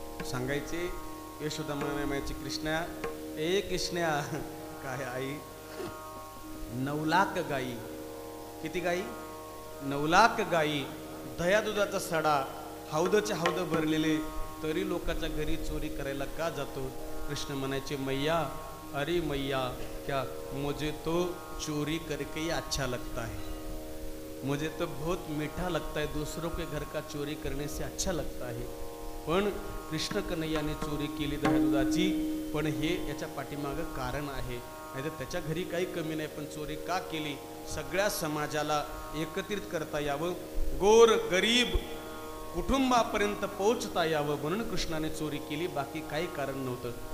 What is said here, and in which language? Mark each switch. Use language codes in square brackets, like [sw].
[mr] सांगायचे यशोदा म्हणायची, कृष्णा ए कृष्णा, काय आई 9 लाख गाई, किती गाई 9 लाख गाई, दया दुधाचा सडा, हौदचे हौद भरलेले, तरी लोकांच्या घरी चोरी करायला का जातो. कृष्ण म्हणायचे, [hi] मैया अरे मैया क्या मुझे तो चोरी करके ही अच्छा लगता है, मुझे तो बहुत मीठा लगता है, दूसरों के घर का चोरी करने से अच्छा लगता है. [mr] पण कृष्ण कन्हैयाने चोरी केली दह्या दुधाची, पण हे याच्या पाठीमागं कारण आहे. नाही तर त्याच्या घरी काही कमी नाही, पण चोरी का केली, सगळ्या समाजाला एकत्रित करता यावं, गोर गरीब कुटुंबापर्यंत पोहोचता यावं म्हणून कृष्णाने चोरी केली, बाकी काही कारण नव्हतं.